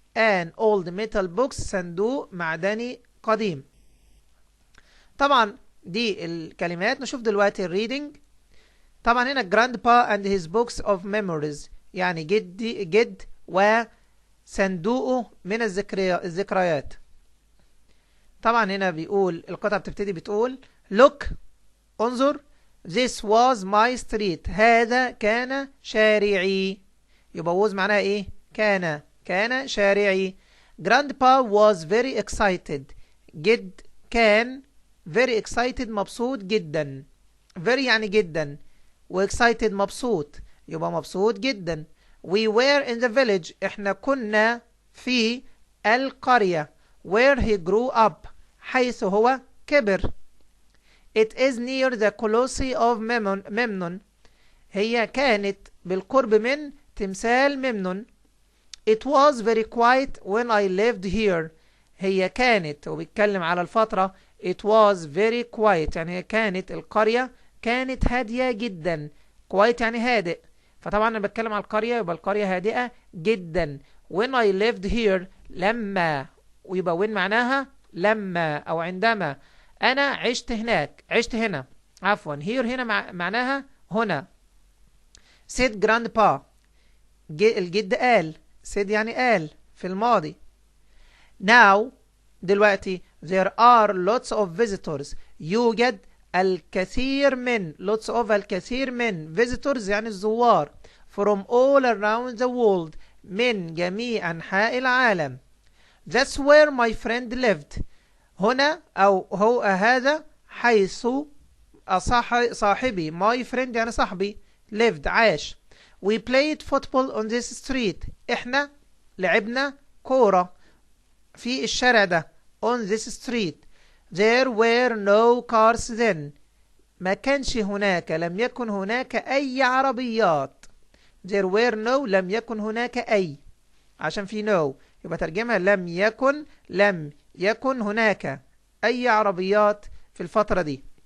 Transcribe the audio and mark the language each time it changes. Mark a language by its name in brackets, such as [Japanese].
[English] an old metal box [Arabic] صندوق معدني قديم. طبعا دي الكلمات. نشوف دلوقتي الريدنج. طبعا هنا [English] grandpa and his books of memories [Arabic] يعني جد وصندوقه من الذكريات. طبعا هنا بيقول القطعة بتبتدي بتقول look انظر [English] this was my street [Arabic] هذا كان شارعي. يبقى was معناها ايه؟ كان شارعي. [English] grandpa was very excited [Arabic] جد كان [English] very excited [Arabic] مبسوط جدا. very يعني جدا و excited مبسوط يبقى مبسوط جدا. [English] we were in the village [Arabic] احنا كنا في القرية [English] where he grew up [Arabic] حيث هو كبر. [English] it is near the Colossi of Memnon [Arabic] هي كانت بالقرب من تمثال ممنون. [English] it was very quiet when I lived here [Arabic] هي كانت وبيتكلم على الفترة [English] it was very quiet [Arabic] يعني هي كانت القرية كانت هادية جدا. quiet يعني هادئ، فطبعا انا بتكلم على القرية يبقى القرية هادئة جدا. [English] when I lived here [Arabic] لما ويبقى when معناها لما او عندما انا عشت هنا عفوا here هنا معناها هنا. said grandpa الجد قال said يعني قال في الماضي. now دلوقتي [English] there are lots of visitors [Arabic] يوجد الكثير من الكثير من visitors يعني الزوار [English] from all around the world [Arabic] من جميع أنحاء العالم. [English] that's where my friend lived [Arabic] هنا أو هو هذا حيث صاحبي [English] my friend [Arabic] يعني صاحبي lived عاش. [English] we played football on this street [Arabic] احنا لعبنا كورة في الشارع ده [English] on this street. there were no cars then [Arabic] ما كانش هناك لم يكن هناك أي عربيات. [English] there were no [Arabic] لم يكن هناك أي عشان في no يبقى ترجمها لم يكن هناك أي عربيات في الفترة دي.